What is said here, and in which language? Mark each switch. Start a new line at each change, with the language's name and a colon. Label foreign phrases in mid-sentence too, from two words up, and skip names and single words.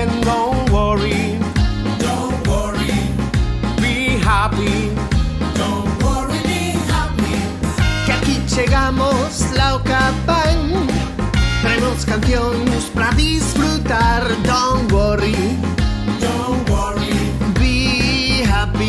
English: Don't worry, be happy. Don't worry, be happy.
Galician: Que aquí chegamos, la OCA Band. Traemos cancións pra disfrutar.
English: Don't worry, be happy.